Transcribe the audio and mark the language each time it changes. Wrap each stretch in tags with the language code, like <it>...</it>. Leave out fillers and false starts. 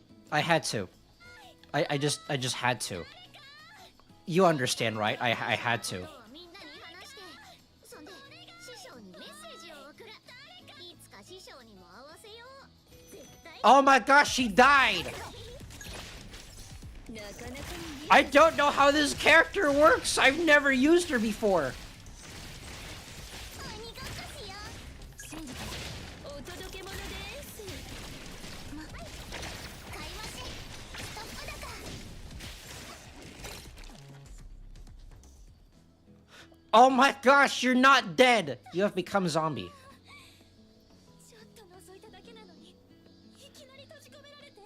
<en>I had to. I just had to. You understand, right? I had to.</en> <ja>みんなに話して、そんで師匠にメッセージを送る。いつか師匠にも会わせよう。絶対。</ja> <en>Oh my gosh, she died!</en> <ja>なかなかにリ</ja> <en>I don't know how this character works. I've never used her before.</en> <ja>鬼ごっこしよう。信じて。お届け物です。買い増し。ストップ高。</ja> <en>Oh my gosh, you're not dead. You have become zombie.</en> <ja>ちょっと覗いただけなのに、いきなり閉じ込められて。</ja>